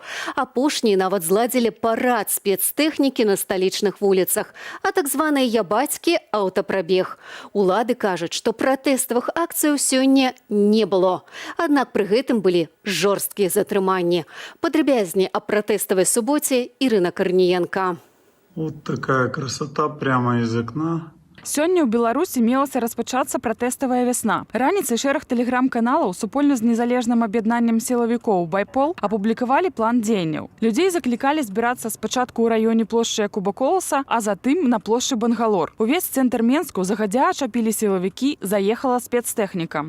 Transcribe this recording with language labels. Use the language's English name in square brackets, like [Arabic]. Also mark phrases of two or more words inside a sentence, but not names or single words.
[Belarusian] Апошнія нават зладзілі парад спецтэхнікі на сталічных вуліцах, а так званыя ябацькі аўтапрабег. Улады кажуць, што пратэставых акцыяў сёння не было. Аднак пры гэтым былі жорсткія затрыманні. Падрабязней аб пратэставай суботе Ірына Карніенка. [Russian] Вот такая красота прямо из окна. [Belarusian] Сёння ў Беларусі мелася распачацца пратэставая вясна. Раніцай шэраг тэлеграм-каналаў супольна з незалежным аб'яднаннем сілавікоў «Байпол» апублікавалі план дзеянняў. Людзей заклікалі збірацца спачатку ў раёне плошчы Якуба Коласа, а затым на плошчы Бангалор. Увесь цэнтр Менску загадзя ачапілі сілавікі, заехала спецтэхніка.